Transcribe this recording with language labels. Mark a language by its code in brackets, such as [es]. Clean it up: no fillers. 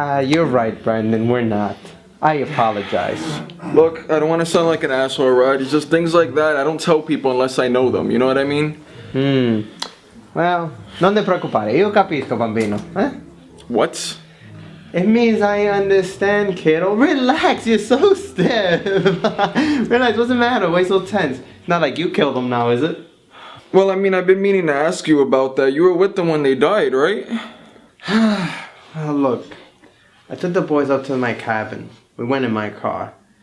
[en] You're right, Brandon, we're not. I apologize. Look, I don't want to sound like an asshole, right? It's just things like that. I don't tell people unless I know them. You know what I mean? [it] Well, non te preoccupare, io capisco, bambino. [en] What? It means I understand, kiddo. Relax, you're so stiff. Relax, what's the matter? Why so tense? Not like you killed them now, is it? Well, I mean, I've been meaning to ask you about that. You were with them when they died, right? Well, look, I took the boys up to my cabin. We went in my car.